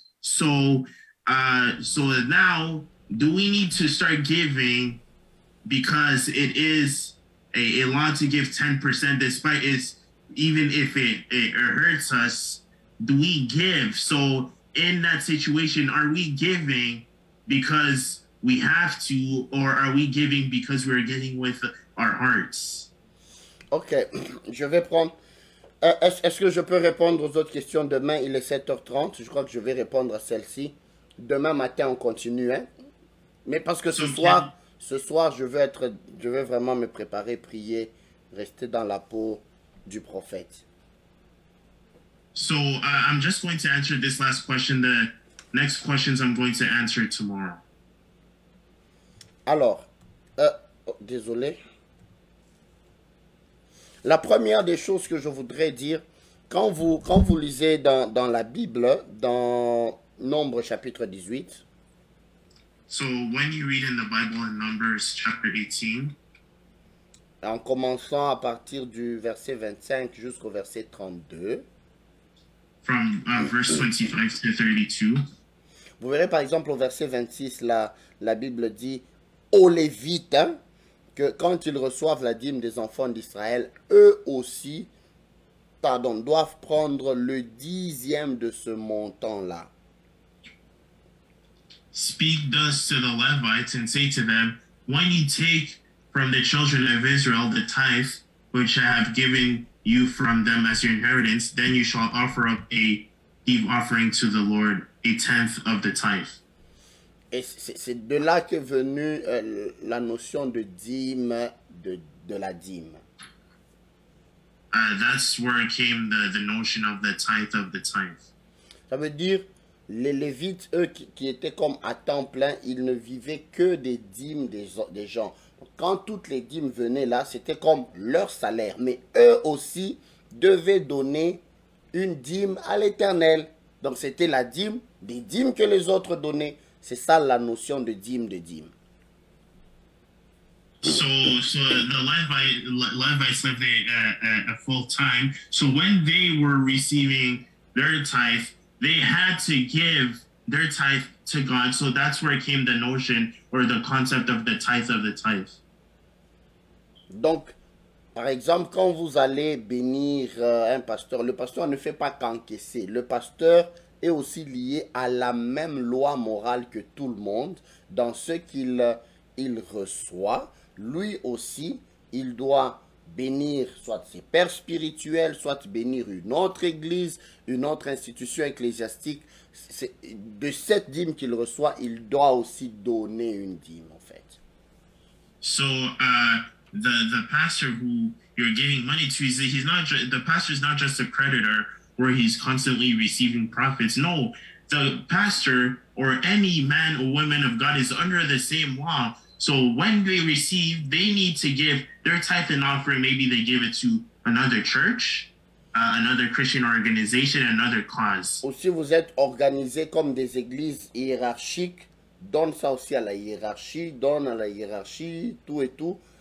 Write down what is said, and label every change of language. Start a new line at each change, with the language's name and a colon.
English: So now, do we need to start giving because it is a lot to give 10% despite even if it hurts us? Do we give? So in that situation, are we giving because we have to, or are we giving because we're getting with our hearts?
French: Ok, je vais prendre... Est-ce que je peux répondre aux autres questions demain? Il est 7h30, je crois que je vais répondre à celle-ci. Demain matin, on continue, hein? Mais parce que ce soir, je veux vraiment me préparer, prier, rester dans la peau du prophète.
English: So I'm just going to answer this last question. The next questions I'm going to answer tomorrow.
French: Alors, désolé. La première des choses que je voudrais dire, quand vous lisez dans la Bible, dans Nombre chapitre 18,
English: so when you read in the Bible in Numbers chapter 18,
French: en commençant à partir du verset 25 jusqu'au verset 32,
English: from verse 25 to 32,
French: vous verrez par exemple au verset 26, la Bible dit aux Lévites, hein, que quand ils reçoivent la dîme des enfants d'Israël, eux aussi, doivent prendre le 10e de ce montant-là.
English: Speak thus to the Levites and say to them, when you take from the children of Israel the tithe, which I have given you from them as your inheritance, then you shall offer up a heave offering to the Lord, a tenth of the tithe.
French: Et c'est de là qu'est venue la notion de dîme, de la dîme.
English: That's where it came the notion of the tithe of the tithe.
French: Ça veut dire, les Lévites, eux, qui étaient comme à temps plein, ils ne vivaient que des dîmes des gens. Quand toutes les dîmes venaient là, c'était comme leur salaire. Mais eux aussi devaient donner une dîme à l'Éternel. Donc c'était la dîme, des dîmes que les autres donnaient. C'est ça la notion de dîme, de dîme.
English: So the Levites lived a full time. So when they were receiving their tithe, they had to give their tithe to God. So that's where came the notion or the concept of the tithe of the tithe.
French: Donc, par exemple, quand vous allez bénir un pasteur, le pasteur ne fait pas qu'encaisser. Le pasteur est aussi lié à la même loi morale que tout le monde dans ce qu'il il reçoit. Lui aussi, il doit bénir soit ses pères spirituels, soit bénir une autre église, une autre institution ecclésiastique. De cette dîme qu'il reçoit, il doit aussi donner une dîme, en fait.
English: So, the pastor who you're giving money to, he's not the pastor is not just a creditor where he's constantly receiving profits. No, the pastor or any man or woman of God is under the same law. So when they receive, they need to give their tithe and offering. Maybe they give it to another church, another Christian organization, another cause.
French: Aussi, vous êtes organisés comme des églises hiérarchiques. Donne ça aussi à la hiérarchie, donne à la hiérarchie, tout et tout.